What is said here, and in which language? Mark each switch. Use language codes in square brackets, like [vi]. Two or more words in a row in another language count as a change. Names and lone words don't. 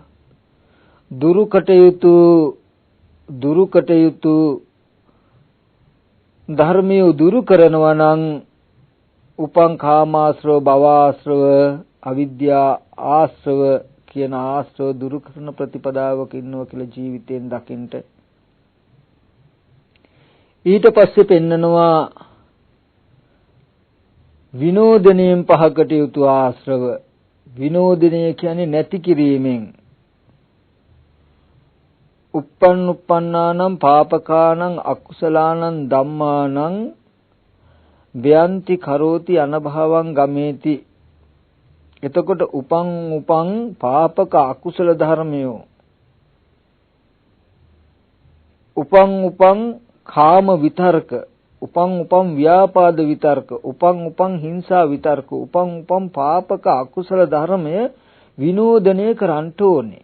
[si] දුරුකට යුතු ධර්මියෝ දුරු කරනවා නම් උපං කාමාශ්‍රව, භවආශ්‍රව, අවිද්‍යා ආශ්‍රව කියන ආශ්‍රව දුරු කරන ප්‍රතිපදාවක ඉන්නවා කියලා ජීවිතයෙන් දකින්ට. ඊට පස්සේ පෙන්නනවා විනෝදනයෙන් පහකට යුතු ආශ්‍රව. විනෝදනය කියන්නේ නැති කිරීමෙන්. [pi] uppannānaṁ pāpakānaṁ akusalaanaṁ dhammānaṁ vyanti karoti anabhavaṁ gameti. [si] එතකොට උපං පාපක අකුසල ධර්මයෝ, උපං කාම විතර්ක, උපං ව්‍යාපාද විතර්ක, උපං හිංසා විතර්ක, උපං පාපක අකුසල ධර්මය විනෝදනය කරන්න ඕනේ.